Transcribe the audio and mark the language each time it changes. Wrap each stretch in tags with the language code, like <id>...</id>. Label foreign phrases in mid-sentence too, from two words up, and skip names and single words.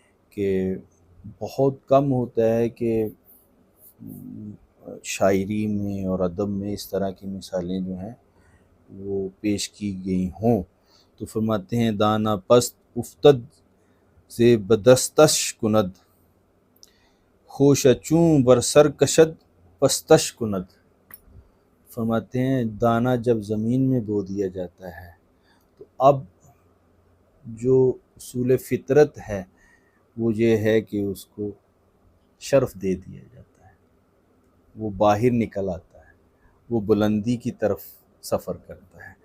<ur>کہ بہت کم ہوتا ہے کہ شاعری میں اور ادب میں اس طرح کی مثالیں جو ہیں وہ پیش کی گئی ہوں۔ تو فرماتے ہیں</ur> <fa>دانا پست افتد سے بدستش کند، خوش چوں بر سر کشد پستش کند۔</fa> <ur>فرماتے ہیں دانا جب زمین میں بو دیا جاتا ہے تو اب جو اصول فطرت ہے وہ یہ ہے کہ اس کو شرف دے دیا جاتا ہے، وہ باہر نکل آتا ہے، وہ بلندی کی طرف سفر کرتا ہے۔</ur>